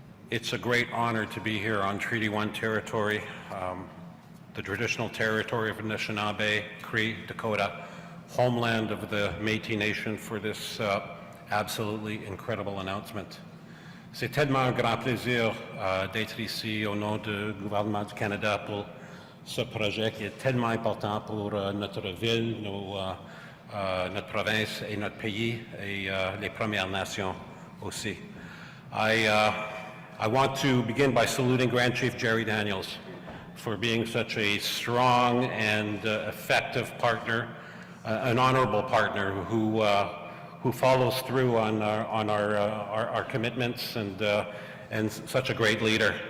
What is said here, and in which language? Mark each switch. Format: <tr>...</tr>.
<en>It's a great honor to be here on Treaty 1 territory, the traditional territory of Anishinaabe, Cree, Dakota, homeland of the Métis Nation, for this absolutely incredible announcement.</en> <fr>C'est tellement un grand plaisir d'être ici au nom du gouvernement du Canada pour ce projet qui est tellement important pour notre ville, notre province et notre pays, et les Premières Nations aussi.</fr> <en>I want to begin by saluting Grand Chief Gerry Daniels for being such a strong and effective partner, an honorable partner who follows through on our commitments, and such a great leader.</en>